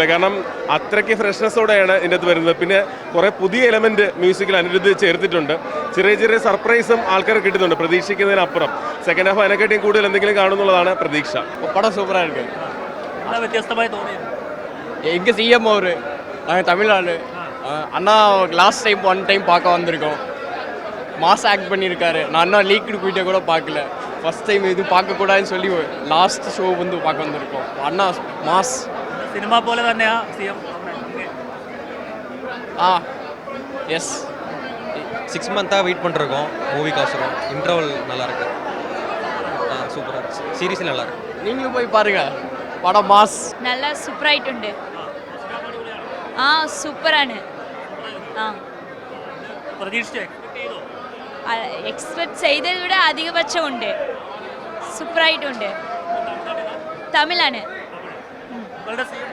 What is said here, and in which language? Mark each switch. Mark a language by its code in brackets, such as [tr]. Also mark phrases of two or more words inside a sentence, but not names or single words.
[ml] കാരണം അത്രയ്ക്ക് ഫ്രഷ്നെസ്സോടെയാണ് ഇതിൻ്റെ അകത്ത് വരുന്നത്. പിന്നെ കുറേ പുതിയ എലമെൻറ്റ് മ്യൂസിക്കിൽ അനിരുദ്ധ് ചേർത്തിട്ടുണ്ട്. ചെറിയ സർപ്രൈസും ആൾക്കാർ കിട്ടുന്നുണ്ട് പ്രതീക്ഷിക്കുന്നതിനപ്പുറം. [en] second half [ml] അതിനെക്കാട്ടിയും കൂടുതൽ എന്തെങ്കിലും കാണുന്നുള്ളതാണ് പ്രതീക്ഷ. പടം സൂപ്പറായിരിക്കും. വ്യത്യസ്തമായി തോന്നിയത് എനിക്ക് CM തമിഴ്നാട് [ta] அண்ணா [en] last time one time [ta] பார்க்க வந்திருக்கோம். [en] mass act [ta] பண்ணியிருக்காரு. நான் அண்ணா [en] leaked video [ta] கூட பார்க்கல. [en] first time [ta] இது பார்க்கக்கூடாதுன்னு சொல்லி [en] last show [ta] வந்து பார்க்க வந்திருக்கோம். அண்ணா மாஸ். [ml] സിനിമ പോലെ തന്നെയാ CM? [ta] ஆ எஸ் 6 மந்த்தாக வெயிட் பண்ணிருக்கோம் மூவிக்கோசரம். இன்டர்வல் நல்லாயிருக்கு, சூப்பராக இருந்துச்சு. சீரீஸில் நல்லாயிருக்கு. நீங்களும் போய் பாருங்க, படம் மாஸ். [ml] നല്ല സൂപ്പറായിട്ടുണ്ട്. ആ സൂപ്പറാണ്. ആ പ്രതീക്ഷിച്ചോ? എക്സ്പെക്ട് ചെയ്തത് വിட അധികപക്ഷമുണ്ട്. സൂപ്പറായിട്ടുണ്ട്. തമിഴാണ്. നിങ്ങളുടെ CM?